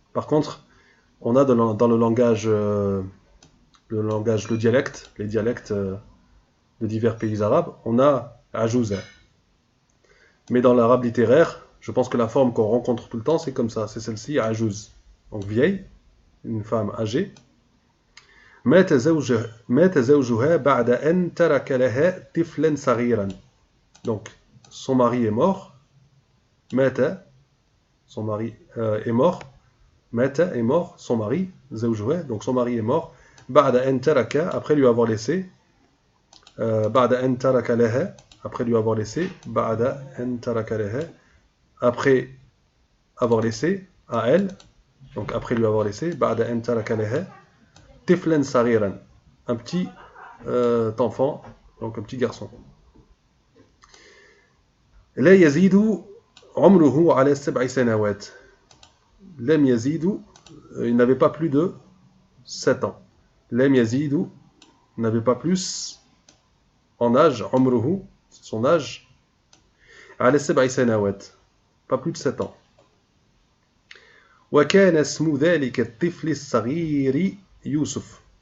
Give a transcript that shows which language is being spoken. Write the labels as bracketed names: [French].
[French] Par contre, on a dans le langage, le dialecte, les dialectes de divers pays arabes, on a ajouza. Mais dans l'arabe littéraire, je pense que la forme qu'on rencontre tout le temps, c'est comme ça, c'est celle-ci, ajouz. Donc vieille, une femme âgée. [Arabic] مات زوجها بعد أن ترك لها طفلا صغيرا. [French] Donc son mari est mort. [Arabic] مات, [French] son mari est mort. مات est mort, son mari, [Arabic] زوجها, [French] donc son mari est mort. [Arabic] بعد أن ترك, [French] après lui avoir laissé. [Arabic] بعد أن ترك لها, [French] après lui avoir laissé. [Arabic] بعد أن ترك لها, [French] après avoir laissé à elle. Donc après lui avoir laissé. [Arabic] بعد أن ترك لها. [French] Tiflen Sariran, un petit enfant, Donc un petit garçon. [Arabic] لا يزيد عمره على 7 سنوات. لم يزيد, [French] il n'avait pas plus de 7 ans. [Arabic] لم يزيد [French] n'avait pas plus en âge, [Arabic] عمره, [French] son âge, [Arabic] على 7 سنوات, [French] pas plus de 7 ans. [Arabic] وكان اسم ذلك الطفل الصغير يوسف.